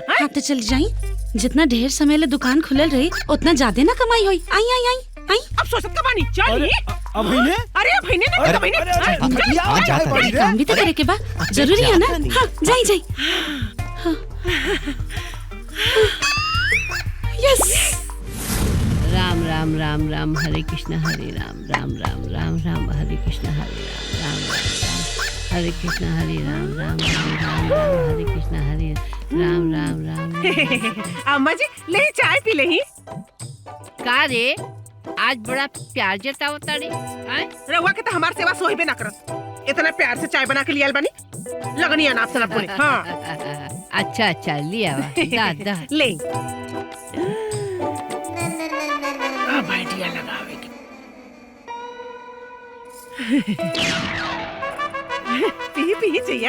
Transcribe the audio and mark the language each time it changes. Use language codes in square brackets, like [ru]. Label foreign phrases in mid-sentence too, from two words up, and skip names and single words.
[bho] हाँ तो चल जाई, जितना ढेर समय ले दुकान खुलल रही उतना ज्यादा ना कमाई होई। आई। अब सोचत का बानी चल। अरे भईने काम भी तो करे के बा, जरूरी है ना। हाँ जाई। यस। राम राम राम राम हरे कृष्ण हरे राम राम राम राम राम हरे कृष्ण हरे राम राम राम हरे कृष्ण हरे राम राम राम राम राम हरे कृष्ण हरे राम राम राम। अम्मा जी ले चाय पी ले। का रे, आज बड़ा प्यार जतावता रे। रहुआ के तो हमार सेवा सोहिबे ना करत, इतना प्यार से चाय बना के लियाल बानी, लगनी अनाप शनाप बोले। हाँ अच्छा लिया दा ले। अब आइडिया लगावे पी जइया।